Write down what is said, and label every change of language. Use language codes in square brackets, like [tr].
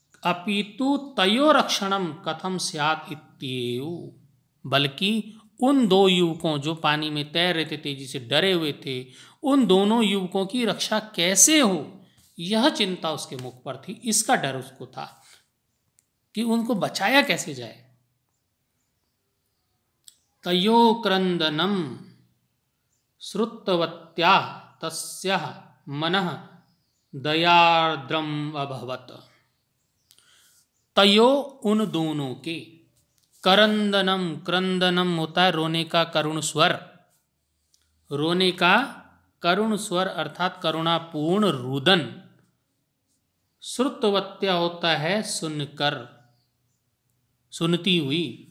[sa] अपितु तयोरक्षणम कथम स्यात् इत्येव, [hi] बल्कि उन दो युवकों जो पानी में तैर रहे थे, तेजी से डरे हुए थे, उन दोनों युवकों की रक्षा कैसे हो, यह चिंता उसके मुख पर थी। इसका डर उसको था कि उनको बचाया कैसे जाए। [sa] तयो क्रंदनम श्रुतवत्या तस्याः मनः दयार्द्रम अभवत। [hi] तयो, उन दोनों के, करंदनम, क्रंदनम होता है रोने का करुण स्वर, रोने का करुण स्वर अर्थात करुणापूर्ण रुदन। श्रुतवत्या होता है सुनकर, सुनती हुई।